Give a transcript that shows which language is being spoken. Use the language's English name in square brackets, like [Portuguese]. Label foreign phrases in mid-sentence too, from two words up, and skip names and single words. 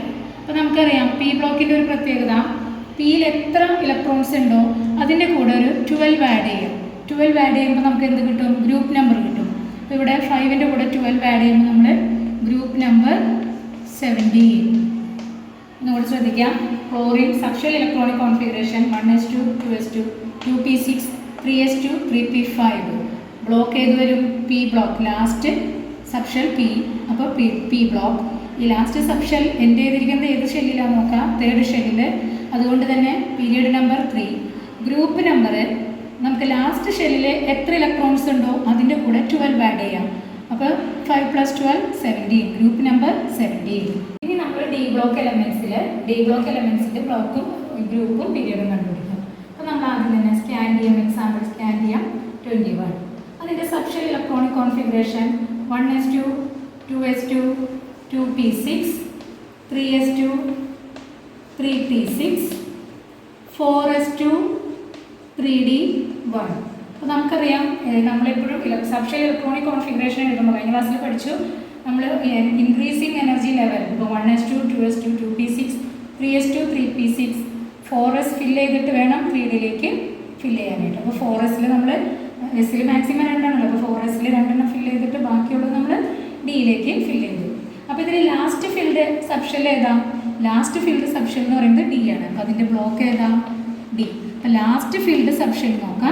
[Malayalam] അപ്പോൾ നമുക്കറിയാം പി ബ്ലോക്കിൻ്റെ ഒരു പ്രത്യേകത പിയിൽ എത്ര ഇലക്ട്രോൺസ് ഉണ്ടോ അതിൻ്റെ കൂടെ ഒരു 12 ആഡ് ചെയ്യാം. 12 ആഡ് ചെയ്യുമ്പോൾ നമുക്ക് എന്ത് കിട്ടും? [English] group number [Malayalam] കിട്ടും. അപ്പോൾ ഇവിടെ 5ൻ്റെ കൂടെ 12 ആഡ് ചെയ്യുമ്പോൾ നമ്മൾ [English] group number [Malayalam] 17. ഒന്നുകൂടി ശ്രദ്ധിക്കാം. [English] chlorine subshell electronic configuration 1s2 2s2 2p6 3s2 3p5. ബ്ലോക്ക് [Malayalam] ഏത് വരും? [English] p block. last subshell p. അപ്പോൾ p block. [Malayalam] ഈ [English] last subshell end [Malayalam] ചെയ്തിരിക്കുന്നത് ഏത് ഷെല്ലിലാണ് നോക്കാം? 3rd ഷെല്ലിൽ. അതുകൊണ്ട് തന്നെ [English] period number [Malayalam] 3. [English] group number [Malayalam] നമുക്ക് ലാസ്റ്റ് ഷെല്ലിൽ എത്ര ഇലക്ട്രോൺസ് ഉണ്ടോ അതിൻ്റെ കൂടെ 12 ആഡ് ചെയ്യാം. [English] അപ്പോൾ 5 + 12 17. group number 17. [Malayalam] ഇനി നമ്മൾ [English] d block [Malayalam] എലമെൻസിൻ്റെ ബ്ലോക്കും ഗ്രൂപ്പും പീരിയഡും കണ്ടുപിടിക്കും. അപ്പോൾ നമ്മൾ ആദ്യം തന്നെ സ്കാൻ ചെയ്യാം. [English] example scan ചെയ്യാം. 21. അതിൻ്റെ subshell electronic configuration 1s2 2s2 2p6 3s2 3p6 4s2 3d1. [Malayalam] അപ്പോൾ നമുക്കറിയാം നമ്മളെപ്പോഴും [English] subshell electronic configuration [Malayalam] എഴുതുമ്പോൾ കഴിഞ്ഞ ക്ലാസ്സിൽ പഠിച്ചു നമ്മൾ [English] increasing energy level. [Malayalam] ഇപ്പോൾ 1s2 2s2 2p6 3s2 3p6 4s ഫില്ല് ചെയ്തിട്ട് വേണം 3dയിലേക്ക് ഫില്ല് ചെയ്യാനായിട്ട്. അപ്പോൾ 4sൽ നമ്മൾ എസ്സിൽ മാക്സിമം 2 ആണല്ലോ. അപ്പോൾ 4sൽ 2 ഫില്ല് ചെയ്തിട്ട് ബാക്കിയുള്ളത് നമ്മൾ ഡിയിലേക്ക് ഫില്ല് ചെയ്തു. അപ്പോൾ ഇതിൽ [English] last filled subshell [Malayalam] ഏതാ? [English] last filled subshell [Malayalam] എന്ന് പറയുന്നത് ഡി ആണ്. അപ്പോൾ അതിൻ്റെ ബ്ലോക്ക് ഏതാ? ഡി. അപ്പോൾ [English] last filled subshell [Malayalam] നോക്കാം.